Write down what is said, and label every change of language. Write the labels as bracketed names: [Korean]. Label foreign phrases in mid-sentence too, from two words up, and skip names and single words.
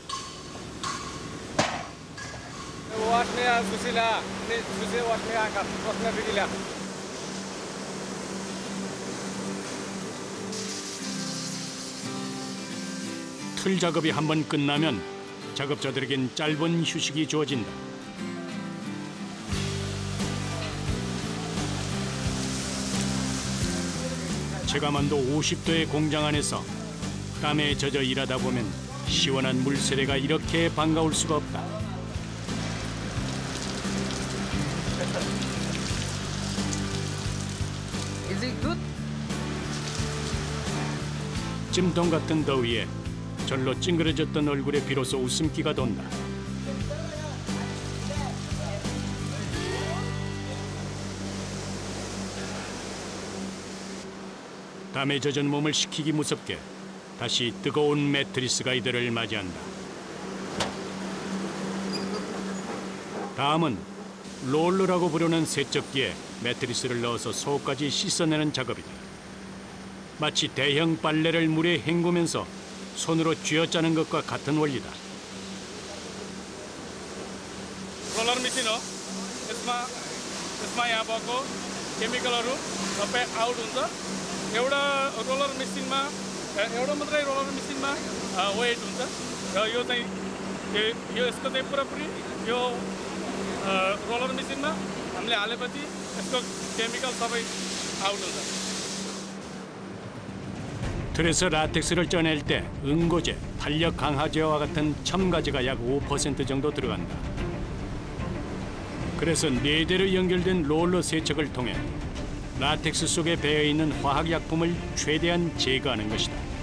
[Korean] 틀 작업이 한번 끝나면 작업자들에겐 짧은 휴식이 주어진다. 체감온도 50도의 공장 안에서 땀에 젖어 일하다 보면 시원한 물 세례가 이렇게 반가울 수가 없다. [English] Is it good? [Korean] 찜통 같은 더위에 절로 찡그러졌던 얼굴에 비로소 웃음기가 돈다. 땀에 젖은 몸을 식히기 무섭게 다시 뜨거운 매트리스가 이들을 맞이한다. 다음은 롤러라고 부르는 세척기에 매트리스를 넣어서 속까지 씻어내는 작업이다. 마치 대형 빨래를 물에 헹구면서 손으로 쥐어짜는 것과 같은 원리다. [English] roller machine [Nepali] हो यसमा यसमा यहाँ भएको केमिकलहरू सबै आउट हुन्छ एउटा रोलर मेसिनमा एउटा मात्रै रोलर मेसिनमा वेट हुन्छ र यो चाहिँ यो यसको चाहिँ पुरापुरी यो रोलर मेसिनमा हामीले हालेपछि यसको केमिकल सबै आउट हुन्छ [Korean] 틀에서 라텍스를 쪄낼 때 응고제, 탄력 강화제와 같은 첨가제가 약 5% 정도 들어간다. 그래서 4대로 연결된 롤러 세척을 통해 라텍스 속에 배어있는 화학약품을 최대한 제거하는 것이다.